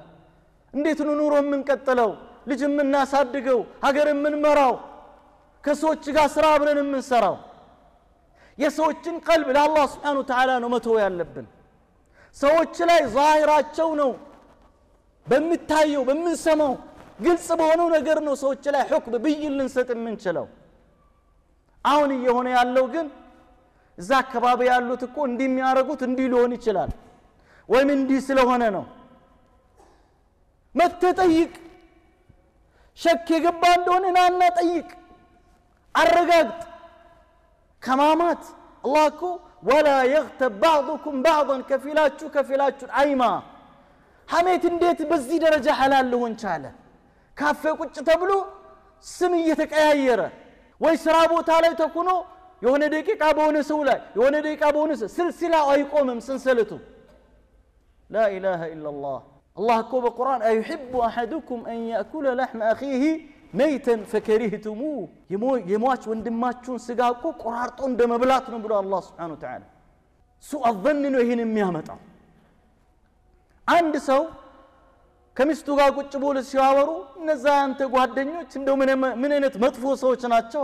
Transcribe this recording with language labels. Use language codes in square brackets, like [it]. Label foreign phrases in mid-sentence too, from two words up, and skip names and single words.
[am] እንዴት ነው ኑሮ የምንቀጥለው ልጅ የምናሳድገው ሀገር የምንመራው ከሰዎች ጋር ስራ አብረን የምንሰራው የሰዎችን ቀልብ ለአላህ [ar] سبحانه وتعالى [am] ነው መተው ያለብን ሰዎች ላይ ዛሂራቸው ነው በሚታየው በሚሰማው ግልጽ በሆነው ነገር ነው ሰዎች ላይ ሁክም ብይን ልንሰጥ የምንችለው አሁን እየሆነ ያለው ግን እዛ አካባቢ ያሉት እኮ እንዲሚያረጉት እንዲ ሊሆን ይችላል ወይም እንዲ ስለሆነ ነው መተጠይቅ ሸክ የገባ እንደሆነ ናና ጠይቅ አረጋግጥ ከማማት الله እኮ [ar] ولا يغتب بعضكم بعضا [am] كفيلاችሁ አይማ ሐሜት እንዴት በዚህ ደረጃ ሐላል ሊሆን ቻለ ካፌ ቁጭ ተብሎ ስም እየተቀያየረ ወይ ስራ ቦታ ላይ ተኩኖ የሆነ ደቂቃ በሆነ ሰው ላይ የሆነ ደቂቃ በሆነ ስልሲላ አይቆምም ሰንሰለቱ [ar] لا اله الا الله الله [am] እኮ በቁርአን አይحب [ar] احدكم ان ياكل لحم اخيه ميتا فكرهتموه [am] የሟች ወንድማችሁን ስጋ እኮ ቆራርጦ እንደመብላት ነው ብሎ አላህ [ar] سبحانه وتعالى [am] ሱء الظن ነው ይሄን የሚያመጣው አንድ ሰው ከሚስቱ ጋር ቁጭ ብሎ ሲያወሩ እነዛ አንተ ጓደኞች እንደው ምን አይነት መጥፎ ሰዎች ናቸው